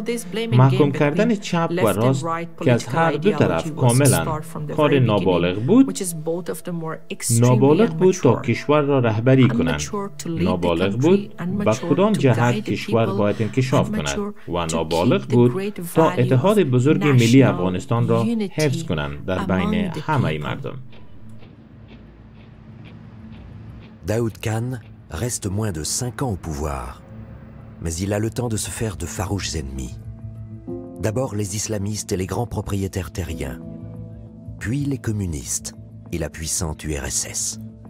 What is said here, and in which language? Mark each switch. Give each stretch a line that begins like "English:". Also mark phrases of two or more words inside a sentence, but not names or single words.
Persian: محکوم کردن چپ و راست که از هر دو طرف کاملا کار نابالغ بود، نابالغ بود تا کشور را رهبری کنند، نابالغ بود به کدام جهت کشور باید انکشاف کند و نابالغ بود تا اتحاد بزرگ ملی افغانستان را حفظ کنند در بین همه مردم.
French: Daoud Khan reste moins de 5 ans au pouvoir, mais il a le temps de se faire de farouches ennemis. D'abord les islamistes et les grands propriétaires terriens, puis les communistes et la puissante URSS.